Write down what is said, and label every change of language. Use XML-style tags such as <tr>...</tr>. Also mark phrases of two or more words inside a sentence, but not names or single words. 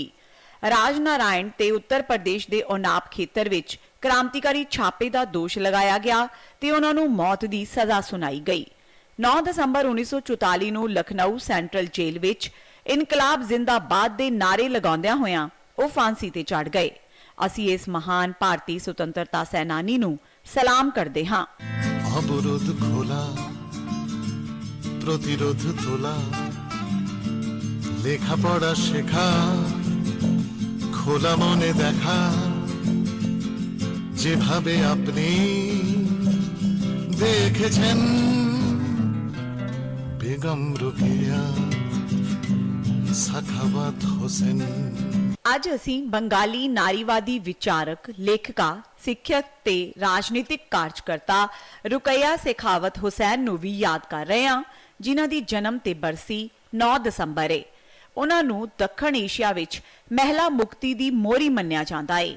<pa>ਰਾਜ ਨਾਰਾਇਣ ਤੇ ਉੱਤਰ ਪ੍ਰਦੇਸ਼ ਦੇ ਓਨਾਪ ਖੇਤਰ ਵਿੱਚ ਕ੍ਰਾਂਤੀਕਾਰੀ ਛਾਪੇ ਦਾ ਦੋਸ਼ ਲਗਾਇਆ ਗਿਆ ਤੇ ਉਹਨਾਂ ਨੂੰ ਮੌਤ ਦੀ ਸਜ਼ਾ ਸੁਣਾਈ ਗਈ। 9 ਦਸੰਬਰ 1944 ਨੂੰ ਲਖਨਊ ਸੈਂਟਰਲ ਜੇਲ੍ਹ ਵਿੱਚ ਇਨਕਲਾਬ ਜ਼ਿੰਦਾਬਾਦ ਦੇ ਨਾਰੇ ਲਗਾਉਂਦਿਆਂ ਹੋਇਆਂ ਉਹ ਫਾਂਸੀ ਤੇ ਚੜ੍ਹ ਗਏ। ਅਸੀਂ ਇਸ ਮਹਾਨ ਭਾਰਤੀ ਸੁਤੰਤਰਤਾ ਸੈਨਾਨੀ ਨੂੰ ਸਲਾਮ ਕਰਦੇ ਹਾਂ।</pa> <bn>অবরোধ খোলা প্রতিরোধ তোলা লেখাপড়া শেখা খোলা মনে দেখা যেভাবে আপনি দেখেছেন বেগম রোকেয়া সাখাওয়াত হোসেন।</bn> <pa>ਅੱਜ ਅਸੀਂ ਬੰਗਾਲੀ ਨਾਰੀਵਾਦੀ ਵਿਚਾਰਕ, ਲੇਖਕਾ, ਸਿੱਖਿਅਕ ਤੇ ਰਾਜਨੀਤਿਕ ਕਾਰਜਕਰਤਾ ਰੁਕਈਆ ਸੇਖਾਵਤ ਹੁਸੈਨ ਨੂੰ ਵੀ ਯਾਦ ਕਰ ਰਹੇ ਹਾਂ, ਜਿਨ੍ਹਾਂ ਦੀ ਜਨਮ ਤੇ ਬਰਸੀ 9 ਦਸੰਬਰ ਹੈ। ਉਹਨਾਂ ਨੂੰ ਦੱਖਣ ਏਸ਼ੀਆ ਵਿੱਚ ਮਹਿਲਾ ਮੁਕਤੀ ਦੀ ਮੋਹਰੀ ਮੰਨਿਆ ਜਾਂਦਾ ਹੈ।</pa>